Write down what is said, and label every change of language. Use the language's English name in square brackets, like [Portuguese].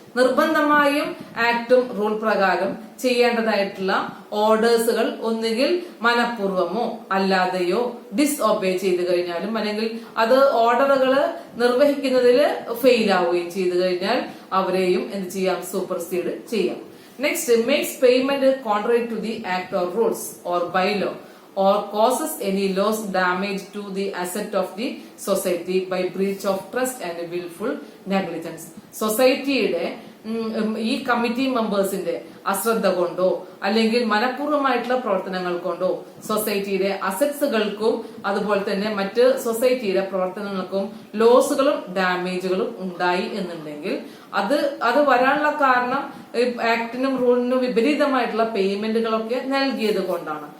[Malayalam] നിർബന്ധമായും ആക്ടും റൂൾ പ്രകാരം ചെയ്യേണ്ടതായിട്ടുള്ള ഓർഡേഴ്സുകൾ ഒന്നുകിൽ മനഃപൂർവമോ അല്ലാതെയോ ഡിസ്ഒബേ ചെയ്തു കഴിഞ്ഞാലും, അല്ലെങ്കിൽ അത് ഓർഡറുകൾ നിർവഹിക്കുന്നതിൽ ഫെയിൽ ആവുകയും ചെയ്തു കഴിഞ്ഞാൽ അവരെയും എന്ത് ചെയ്യാം, സൂപ്പർസീഡ് ചെയ്യാം. [English] Next, makes payment contrary to the act or rules or bylaw or causes any loss, damage to the asset of the society by breach of trust and willful negligence. [Malayalam] സൊസൈറ്റിയുടെ ഈ committee മെമ്പേഴ്സിന്റെ അശ്രദ്ധ കൊണ്ടോ അല്ലെങ്കിൽ മനഃപൂർവ്വമായിട്ടുള്ള പ്രവർത്തനങ്ങൾ കൊണ്ടോ സൊസൈറ്റിയുടെ അസറ്റ്സുകൾക്കും അതുപോലെ തന്നെ മറ്റ് സൊസൈറ്റിയുടെ പ്രവർത്തനങ്ങൾക്കും ലോസുകളും ഡാമേജുകളും ഉണ്ടായി എന്നുണ്ടെങ്കിൽ അത് വരാനുള്ള കാരണം ആക്ടിനും റൂളിനും വിപരീതമായിട്ടുള്ള പേയ്മെന്റുകളൊക്കെ നൽകിയത് കൊണ്ടാണ്.